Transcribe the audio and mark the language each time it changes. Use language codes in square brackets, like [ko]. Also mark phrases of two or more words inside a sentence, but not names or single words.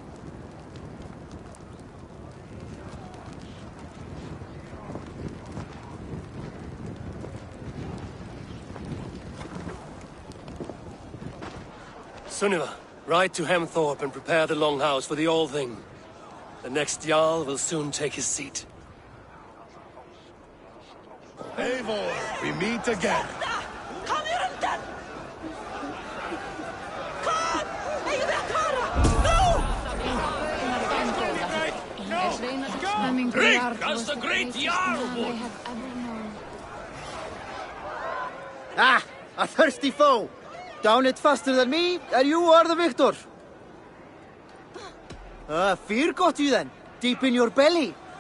[en] Sunniva, ride to Hemthorpe and prepare the Longhouse for the All-Thing. The next Jarl will soon take his seat. Eivor, we meet again. [is] Kom hier undan! Kom! Eigum við að fara? Nú! [en] Drink as the great Jarl would! Ah, a thirsty foe! Down it faster than me, and you are the victor! Fear got you then, deep in your belly.